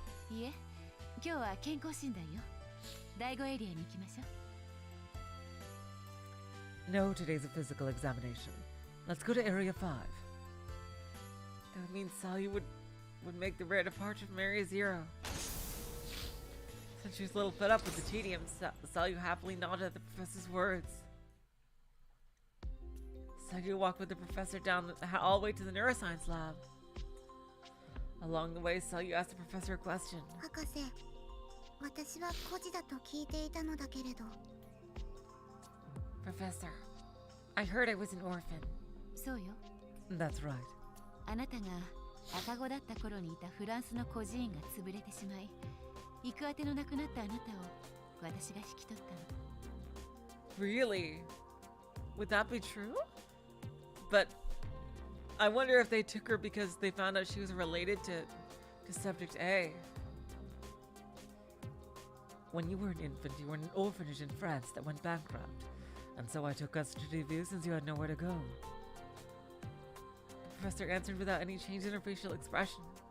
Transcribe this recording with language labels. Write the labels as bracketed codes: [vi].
[ja] いえ、今日は健康診断よ。第5エリアに行きましょう。 [en] No, today's a physical examination. Let's go to Area 5. That would mean Sayu would make the rare departure from Area 0. Since she was a little fed up with the tedium, Sayu happily nodded at the professor's words. Sayu walked with the professor down all the way to the neuroscience lab. Along the way, Sayu asked the professor a question. [ja] 博士、私は孤児だと聞いていたのだけれど。 [en] Professor, I heard I was an orphan. [ja] そうよ。 [en] That's right. [ja] あなたが赤子だった頃にいたフランスの孤児院が潰れてしまい、行くあてのなくなったあなたを私が引き取ったの。 [en] Really? Would that be true? But I wonder if they took her because they found out she was related to Subject A. When you were an infant, you were in an orphanage in France that went bankrupt. And so I took custody of you since you had nowhere to go. The professor answered without any change in her facial expression.